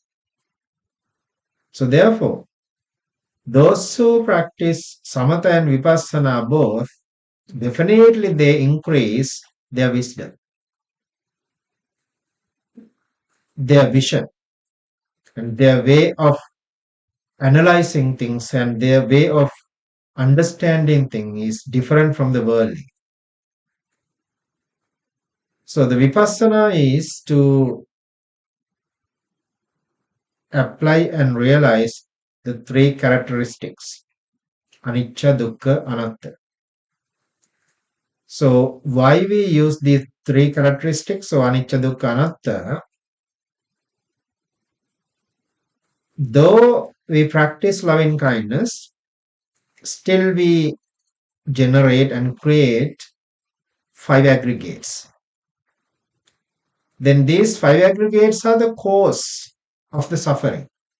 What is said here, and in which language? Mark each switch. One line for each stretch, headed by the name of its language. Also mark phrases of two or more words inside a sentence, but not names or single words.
English: So therefore, those who practice samatha and vipassana both, definitely they increase their wisdom, their vision, and their way of analyzing things, and their way of understanding things is different from the worldly. So the vipassana is to apply and realize the three characteristics:
Pali: anicca, dukkha, anatta.
English: So why we use these three characteristics?
Pali: So anicca, dukkha, anatta.
English: Though we practice loving kindness, still we generate and create five aggregates. Then these five aggregates are the cause of the suffering.